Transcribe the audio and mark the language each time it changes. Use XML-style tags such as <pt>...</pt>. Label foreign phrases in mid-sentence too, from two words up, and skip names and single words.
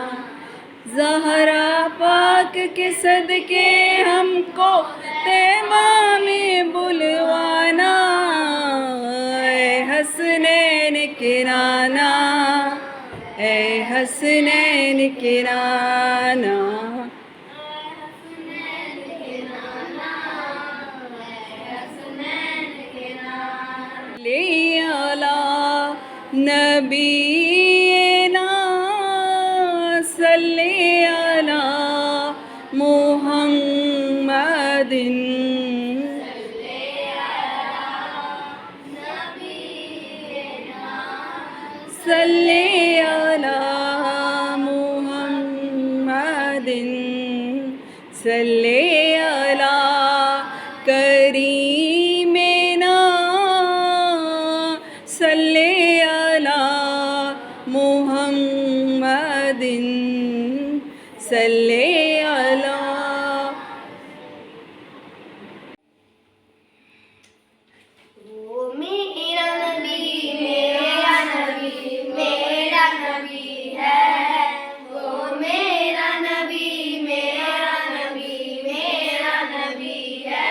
<ur>زہرا پاک کے صدقے ہم کو طیبہ میں بلوانا، اے حسنین کے نانا، اے حسنین کے نانا.</ur> <ar>لي على نبينا صلى على محمد. صلى على محمد، صلى على كريمنا، صلى على محمد، صلى على.</ar> <ur>وہ میرا نبی، میرا نبی، میرا نبی ہے. وہ میرا نبی، میرا نبی، میرا نبی ہے.</ur>